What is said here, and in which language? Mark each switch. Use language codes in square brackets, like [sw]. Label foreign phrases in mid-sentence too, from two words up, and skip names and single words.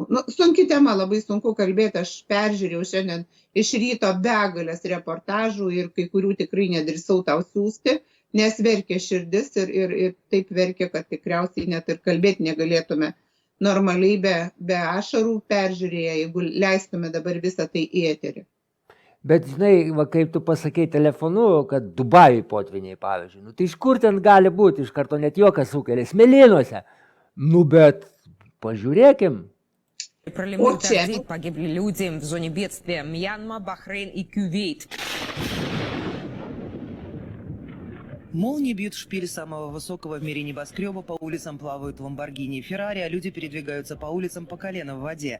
[lt] Sunki tema, labai sunku kalbėti, aš peržiūrėjau šiandien iš ryto begalės reportažų ir kai kurių tikrai nedrįsau tau siųsti, nes verkė širdis ir taip verkė, kad tikriausiai net ir kalbėti negalėtume normaliai be ašarų peržiūrėję, jeigu leistume dabar visą tai į eterį. Bet žinai, va, kaip tu pasakei telefonu, kad Dubajui potviniai, pavyzdžiui, tai iš kur ten gali būti, iš karto net juokas sukelia, Smėlynuose. Bet pažiūrėkim. [ru] Проливной дождь, погибли люди в зоне бедствия Мьянма, Бахрейн и Кувейт. Молнии бьют в шпиль самого высокого в мире небоскреба, по улицам плавают ламборгини и Феррари, а люди передвигаются по улицам по колено в воде.